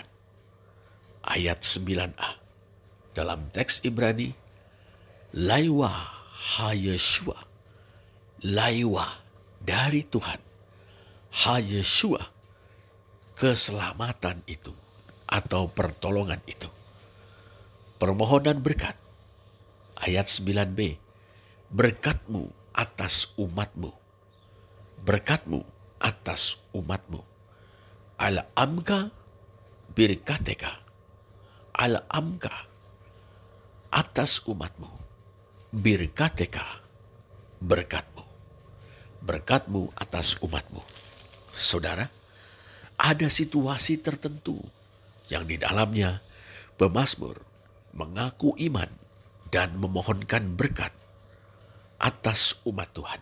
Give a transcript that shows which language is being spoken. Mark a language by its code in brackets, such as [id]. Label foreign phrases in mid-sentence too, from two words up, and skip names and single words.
[id] Ayat 9a dalam teks Ibrani, [he] ליהוה הישועה, [id] Laiwa dari Tuhan, ha-Yeshua keselamatan itu atau pertolongan itu. Permohonan berkat, ayat 9b, berkatmu atas umatmu, berkatmu atas umatmu. [he] על עמך ברכתך, [id] al-amka atas umatmu, birkateka berkatmu, berkatmu atas umatmu. Saudara, ada situasi tertentu yang di dalamnya pemazmur mengaku iman dan memohonkan berkat atas umat Tuhan.